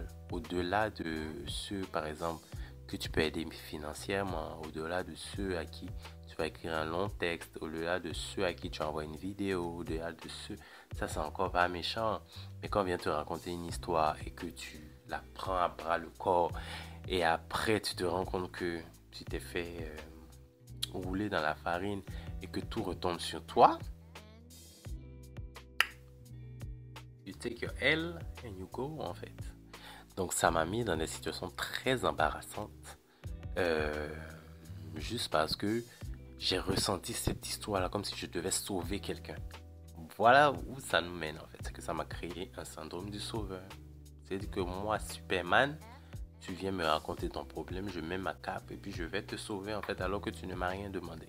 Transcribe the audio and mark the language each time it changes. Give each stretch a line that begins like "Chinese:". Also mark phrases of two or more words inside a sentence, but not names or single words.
French: Au-delà de ceux, par exemple, que tu peux aider financièrement, au-delà de ceux à qui tu vas écrire un long texte, au-delà de ceux à qui tu envoies une vidéo, au-delà de ceux, ça c'est encore pas méchant. Mais quand on vient te raconter une histoire et que tu la prends à bras le corps et après tu te rends compte que tu t'es fait rouler dans la farine et que tout retombe sur toi,
English: you take your L and you go
French: en fait. Donc ça m'a mis dans des situations très embarrassantes juste parce que j'ai ressenti cette histoire-là comme si je devais sauver quelqu'un. Voilà où ça nous mène en fait. C'est que ça m'a créé un syndrome du sauveur. C'est-à-dire que moi, Superman, tu viens me raconter ton problème, je mets ma cape et puis je vais te sauver en fait alors que tu ne m'as rien demandé.